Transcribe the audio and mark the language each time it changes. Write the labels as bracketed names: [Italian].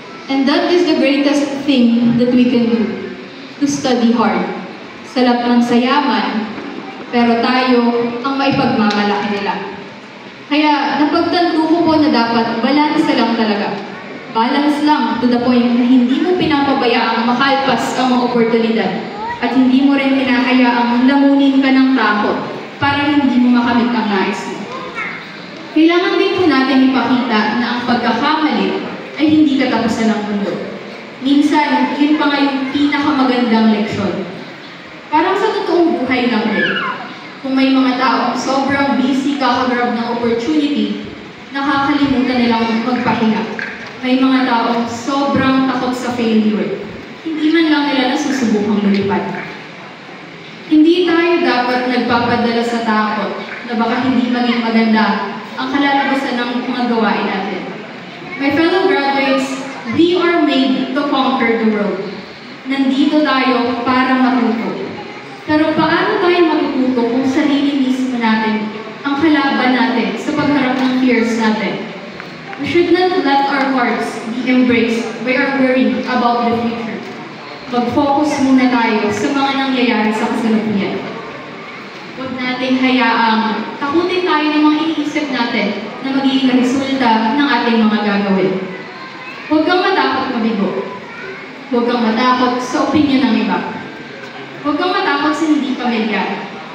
[English] And that is the greatest thing that we can do, to study hard. [Filipino] Salap ng sayaman, pero tayo ang maipagmamalaki nila. Kaya napagtanto ko po na dapat balance lang talaga. Balance lang [English] to the point [Filipino] na hindi mo pinapabayaang makalpas ang mga oportunidad at hindi mo rin pinahayaang lamunin ka ng takot para hindi mo makamit ang nais mo. Kailangan din po natin ipakita na ang pagkakamali ay hindi katapusan ng mundo. Minsan, yun pa nga yung pinakamagandang leksyon. Parang sa totoong buhay lang din. Kung may mga taong sobrang busy kakagrab ng opportunity, nakakalimutan nilang magpahinga. May mga taong sobrang takot sa failure. Hindi man lang nila nasusubukang lumipad. Hindi tayo dapat nagpapadala sa takot na baka hindi maging maganda ang kalalabasan ng mga gawain natin. [English] My fellow graduates, we are made to conquer the world. [Filipino] Nandito tayo para matuto. Pero paano tayo matututo kung sarili mismo natin ang kalaban natin sa pagharap ng fears natin? [English] We should not let our hearts be embraced by our worry about the future. [Filipino] Mag-focus muna tayo sa mga nangyayari sa kasalukuyan. Huwag nating hayaang takutin tayo ng mga iniisip natin na magiging resulta ng ating mga gagawin. Huwag kang matakot mabigo. Huwag kang matakot sa opinyon ng iba. Huwag kang matakot sa hindi pamilyar.